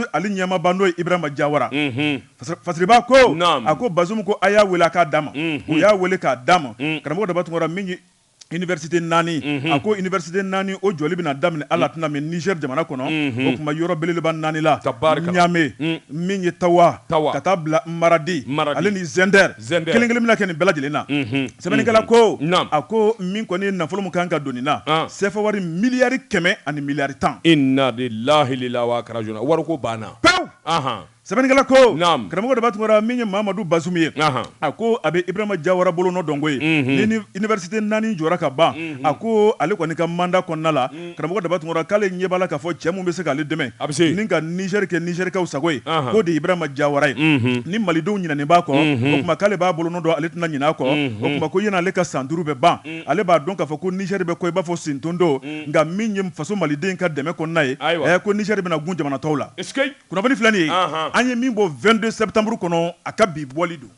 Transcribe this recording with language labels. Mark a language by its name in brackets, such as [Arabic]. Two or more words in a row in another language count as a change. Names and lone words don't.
[Bambara] ale ɲɛmaaba n'o ye Ibrahima Jawara fasiriba ko a ko Bazoum ko a y'a wele a k'a d'a ma u y'a wele k'a d'a ma karamɔgɔ daba tugura min ye université 4 a ko université 4 o jɔli bɛna daminɛ ala tɛna mɛ Niger jamana kɔnɔ o tuma yɔrɔ belebeleba 4 la Niamey min ye Tawa ka taa bila Maradi ale ni Zender kelen bɛna kɛ nin bɛɛ lajɛlen na sɛbɛnnikɛla ko a ko min kɔni nafolo min kan ka don nin na CFA wari miliyari 100 ani miliyari 10 [Arabic] inna lillahi wa inna ilaihi rajiun [Bambara] wari ko banna pewu sɛbɛnnikɛla ko karamɔgɔ de b'a tungara min ye Mamadu Bazum ye a ko a bɛ Ibrahima Jawara bolo nɔ dɔnko ye ni université 4 jɔra ka ban a ko ale kɔni ka mandat kɔnɔna la karamɔgɔ de b'a tungara k'ale ɲɛ b'a la k'a fɔ cɛ mun bɛ se k'ale dɛmɛ ni ka Niger kɛ Nigerikaw sago ye k'o de ye Ibrahima Jawara ye ni malidenw ɲinɛnen b'a kɔ o tuma k'ale b'a bolo nɔ dɔn ale tɛna ɲinɛ a kɔ o tuma ko yan'ale ka san 5 bɛ ban ale b'a dɔn k'a fɔ ko Niger bɛ ko i b'a fɔ sintondo nka min ye faso maliden ka dɛmɛ kɔnɔna ye ko Niger bɛna gun jamana tɔw la kunnafoni filɛ nin ye an ye min bɔ 22 septembre kɔnɔ a ka bi bɔli don